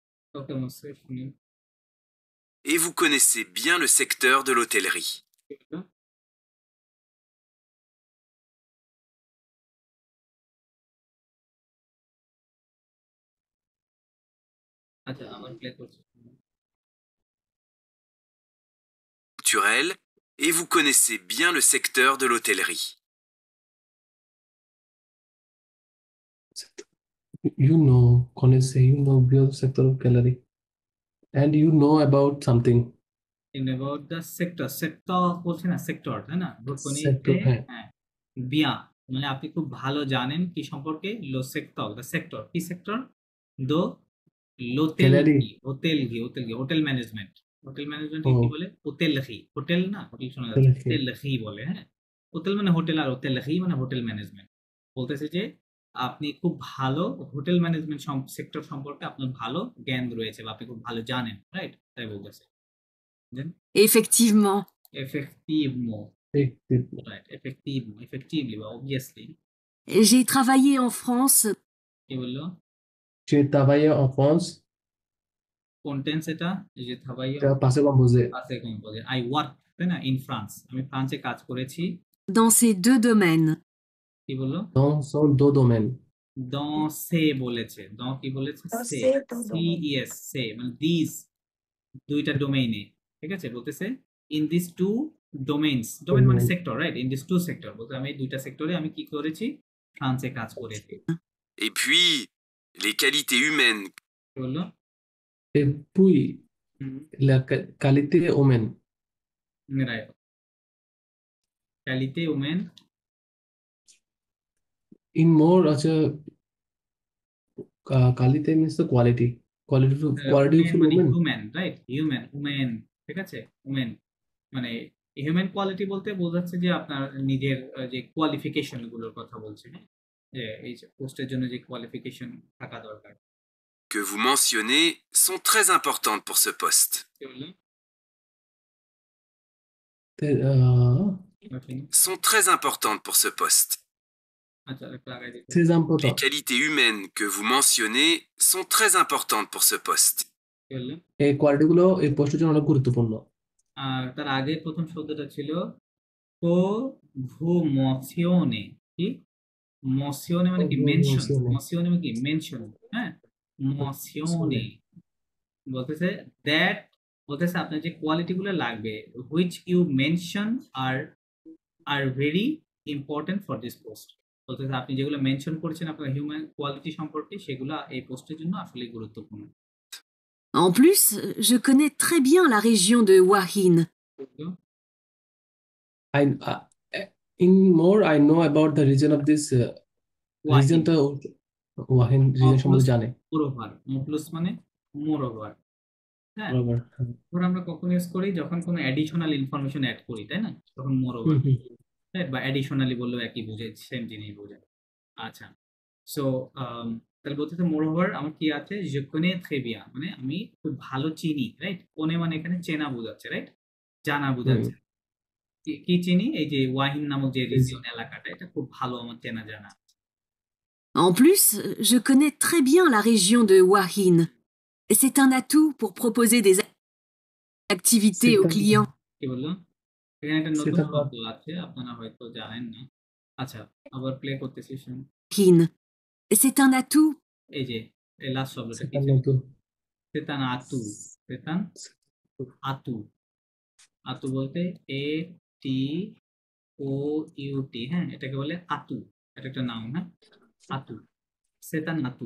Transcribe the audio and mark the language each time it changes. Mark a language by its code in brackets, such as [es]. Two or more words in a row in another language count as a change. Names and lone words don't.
[bn] ওকে মুস্তাফিজ শুনি। [fr] Et vous connaissez bien le secteur de l'hôtellerie. [bn] আচ্ছা আমার প্লে করছি। [fr] Culturel. Et vous connaissez bien le secteur de l'hôtellerie. [en] You know the sector of gallery, and you know about something. In about the sector, sector [bn] বলছে না সেক্টর, তাই না? Sector, হ্যাঁ। হ্যাঁ বিয়া মানে আপনি খুব ভালো জানেন কি সম্পর্কে? [fr] le secteur, [en] the sector [bn] কি সেক্টর? [fr] de l'hôtel [en] Gallery. hotel management. hotel management [bn] কি Oh, বলে? হোটেলহি, হোটেল না হোটেল শোনা যাচ্ছে, [en] gallery. [bn] হোটেলহি বলে। হ্যাঁ হোটেল মানে হোটেল, আর হোটেলহি মানে [en] hotel management. [bn] বলতেছে যে আপনি খুব ভালো [en] hotel management sector [bn] সম্পর্কে আপনার ভালো জ্ঞান রয়েছে বা আপনি খুব ভালো জানেন, রাইট? তাই বলতেছে। [fr] Effectivement. Effectivement. [en] Effectively. Right. Effectively, obviously. [fr] J'ai travaillé en France. [bn] কি বললো? [fr] J'ai travaillé en France. [bn] কোন টেন্স এটা? যে travaillé এটা [fr] passé composé. passé composé. [en] I worked, [bn] তাই না? [en] In France. [bn] আমি ফ্রান্সে কাজ করেছি। [fr] Dans ces deux domaines. [bn] কি বললো? [fr] Dans son deux domaines. Dans ces [bn] বলেছে। Dans কি বলেছে? [fr] Ces. [bn] CES. Ces মানে these দুইটা ডোমেইনে। ঠিক আছে? বলতেছে [en] in these two domains. [bn] ডোমেইন মানে সেক্টর, রাইট? [en] In these two sector. [bn] বলতে আমি দুইটা সেক্টরে আমি কি করেছি? ফ্রান্সে কাজ করেছি। [fr] Et puis, les qualités humaines. [bn] কি বললো? [fr] Et puis, la qualité humaine. [en] Right. [fr] Qualité humaine. [en] In more, qualité means the quality. Quality of [bn] মানে [en] human. [bn] হিউম্যান, রাইট? হিউম্যান ঠিক আছে? হিউম্যান মানে [en] human quality [bn] বলতে বোঝাচ্ছে যে আপনার নিজের যে কোয়ালিফিকেশন গুলোর কথা বলছে, হ্যাঁ? যে এই পোস্টের জন্য যে কোয়ালিফিকেশন থাকা দরকার। [fr] Que vous mentionnez sont très importantes pour ce poste. Sont très importantes pour ce poste. Les qualités humaines que vous mentionnez sont très importantes pour ce poste. [bn] এই কোয়ালিটিগুলো এই পোস্টের জন্য অনেক গুরুত্বপূর্ণ। আর তার আগে প্রথম শব্দটা ছিল [fr] que vous mentionnez. [bn] কি মসিওনে মানে কি? মেনশন। মসিওনে মানে কি? মেনশন। হ্যাঁ মসিওনে বলতেছে দ্যাট, বলতেছে আপনার যে কোয়ালিটিগুলো লাগবে [en] which you mention are very important for this post. [bn] বলতেছে আপনি যেগুলো মেনশন করেছেন আপনার [en] human quality [bn] সম্পর্কে সেগুলো এই পোস্টের জন্য আসলে গুরুত্বপূর্ণ। [fr] En plus, je connais très bien la région de Wahin. [en] In more, I know about the region of this region. [bn] তো Wahin region সম্বন্ধে জানে। মোরওভার, মোপ্লুস মানে মোরওভার। হ্যাঁ ধর আমরা কখন ইউজ করি? যখন কোনো [en] additional information add [bn] করি, তাই না? তখন মোরওভার, রাইট? বা অ্যাডিশনালি বললেও একই বোঝায়, সেম জিনিস বোঝায়। আচ্ছা সো তাহলে বলতেছে মোরওভার আমার কি আছে? যে [fr] connais très bien [bn] মানে আমি খুব ভালো চিনি, রাইট? কোনে মানে এখানে চেনা বোঝাচ্ছে, রাইট? জানা বোঝাচ্ছে। কি চিনি? এই যে ওয়াহিন নামক যে রিজিয়ন এলাকাটা, এটা খুব ভালো আমার চেনা জানা। [fr] En plus, je connais très bien la région de Wahin. C'est un atout pour proposer des activités aux clients. [bn] কি বললো? এখানে একটা নতুন শব্দ আছে, আপনারা হয়তো জানেন না। আচ্ছা আবার প্লে করতেছি, শুনুন। [fr] C'est un atout. [bn] এই যে এই লাস্ট শব্দটা কি? [fr] c'est un atout. c'est un atout. [bn] আতু বলতে এ টি ও ইউ টি। হ্যাঁ এটাকে বলে আতু। এটা একটা নাউন। হ্যাঁ আতু, [fr] c'est un atout.